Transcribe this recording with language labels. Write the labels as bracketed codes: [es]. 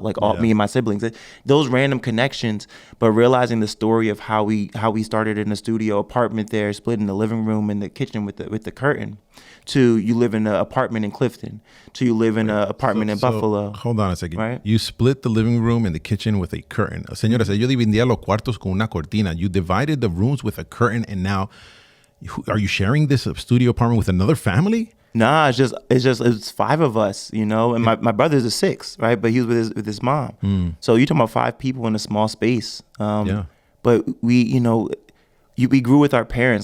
[en] Like me and my siblings, those random connections, but realizing the story of how we started in a studio apartment there, splitting the living room and the kitchen with the curtain, to you live in an apartment in Clifton, to you live in an apartment in Buffalo. Hold on a second. Right? You split the living room and the kitchen with a curtain. [es] Señores, ellos dividían los cuartos con una cortina. [en] You divided the rooms with a curtain, and now are you sharing this studio apartment with another family? Nah, it's 5 of us, you know, and my brother's a 6, right? But he was with his mom. So you're talking about 5 people in a small space. But we, you know, we grew with our parents.